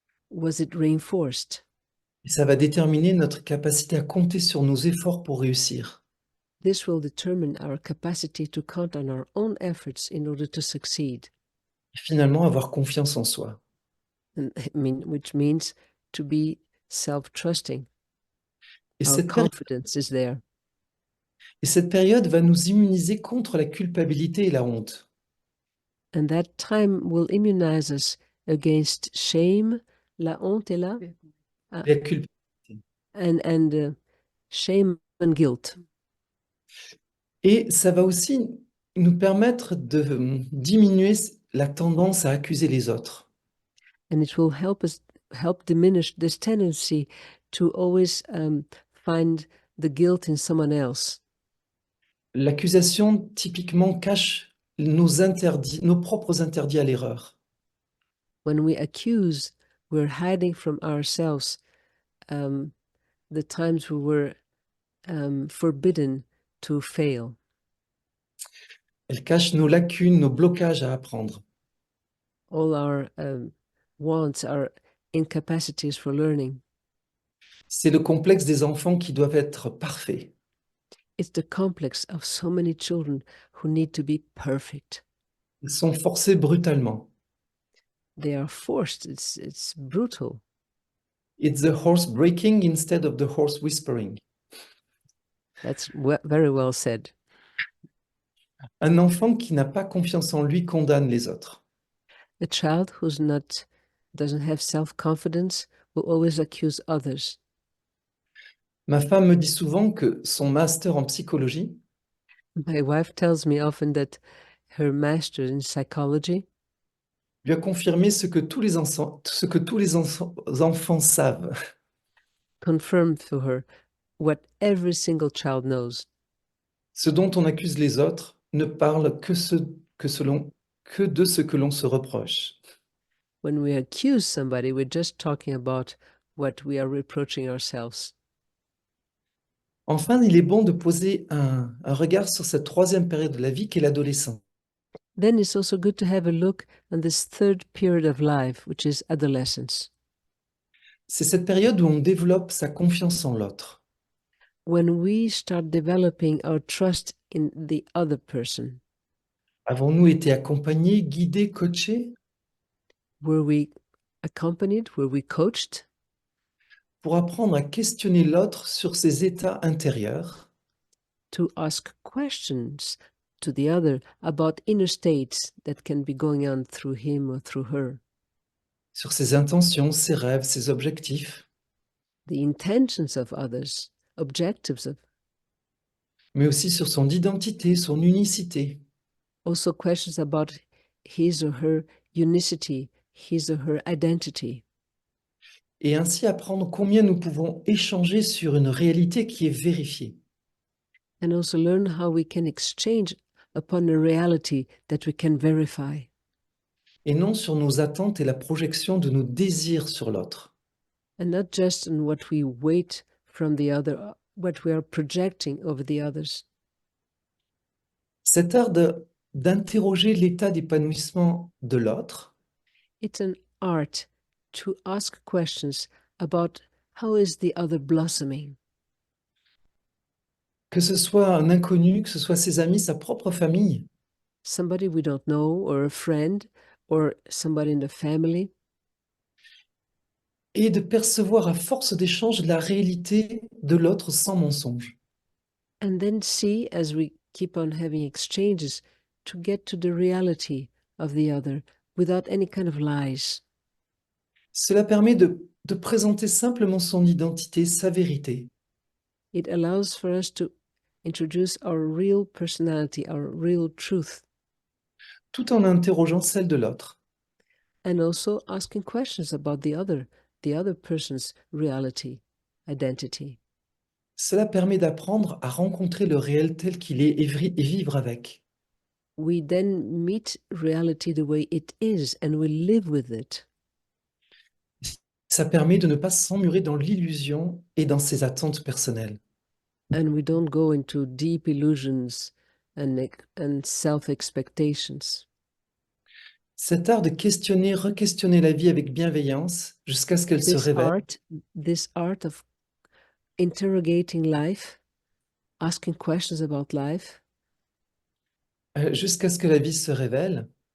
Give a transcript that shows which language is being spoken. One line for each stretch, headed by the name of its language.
English: Was it reinforced?
French: Et ça va déterminer notre capacité à compter sur nos efforts pour réussir.
English: This will determine our capacity to count on our own efforts in order to succeed.
French: Et finalement, avoir confiance en soi.
English: And, which means to be self-trusting.
French: Et
English: Our confidence is there.
French: et cette période va nous immuniser contre la culpabilité et la honte.
English: And that time will immunize us against shame,
French: la honte est là, La culpabilité.
English: and shame and guilt.
French: Et ça va aussi nous permettre de diminuer la tendance à accuser les autres.
English: And it will help diminish this tendency to always find the guilt in someone else.
French: L'accusation typiquement cache nos interdits, nos propres interdits à l'erreur.
English: When we accuse, we're hiding from ourselves the times we were forbidden to fail.
French: Elle cache nos lacunes, nos blocages à apprendre.
English: All our wants, our incapacities for learning.
French: C'est le complexe des enfants qui doivent être parfaits.
English: It's the complex of so many children who need to be perfect.
French: Ils sont forcés brutalement.
English: They are forced. It's brutal. It's the horse breaking instead of the horse whispering. That's very well said.
French: Un enfant qui n'a pas confiance en lui condamne les autres.
English: A child who's doesn't have self-confidence will always accuse others.
French: Ma femme me dit souvent que son master en psychologie
English: My wife tells me often that her master's in psychology,
French: lui a confirmé ce que tous les enfants savent,
English: confirmed to her what every single child knows.
French: ce dont on accuse les autres ne parle que de ce que l'on se reproche.
English: When we accuse somebody, we're just talking about what we are reproaching ourselves.
French: Enfin, il est bon de poser un regard sur cette troisième période de la vie qu'est l'adolescence.
English: Then it's also good to have a look on this third period of life, which is adolescence.
French: C'est cette période où on développe sa confiance en l'autre.
English: When we start developing our trust in the other person,
French: Avons-nous été accompagnés, guidés, coachés
English: were we accompanied, were we coached
French: pour apprendre à questionner l'autre sur ses états intérieurs,
English: to ask questions to the other about inner states that can be going on through him or through her,
French: sur ses intentions, ses rêves, ses objectifs,
English: the intentions of others, objectives of,
French: mais aussi sur son identité, son unicité.
English: also questions about his or her unicity, his or her identity,
French: Et ainsi apprendre combien nous pouvons échanger sur une réalité qui est vérifiée.
English: and also learn how we can exchange upon a reality that we can verify,
French: Et non sur nos attentes et la projection de nos désirs sur l'autre.
English: and not just on what we wait from the other, what we are projecting over the others.
French: Cet art d'interroger l'état d'épanouissement de l'autre,
English: It's an art to ask questions about how is the other blossoming,
French: que ce soit un inconnu, que ce soit ses amis, sa propre famille,
English: somebody we don't know, or a friend, or somebody in the family,
French: et de percevoir à force d'échange la réalité de l'autre sans mensonge.
English: and then see as we keep on having exchanges to get to the reality of the other without any kind of lies.
French: Cela permet de présenter simplement son identité, sa vérité,
English: It allows for us to introduce our real personality, our real truth,
French: tout en interrogeant celle de l'autre.
English: and also asking questions about the other person's reality, identity.
French: Cela permet d'apprendre à rencontrer le réel tel qu'il est et vivre avec.
English: We then meet reality the way it is and we live with it.
French: Ça permet de ne pas s'emmurer dans l'illusion et dans ses attentes personnelles.
English: And we don't go into deep illusions and self-expectations.
French: Cet art de questionner, re-questionner la vie avec bienveillance jusqu'à ce qu'elle se révèle,
English: This art of interrogating life, asking questions about life,
French: jusqu'à ce que la vie se révèle,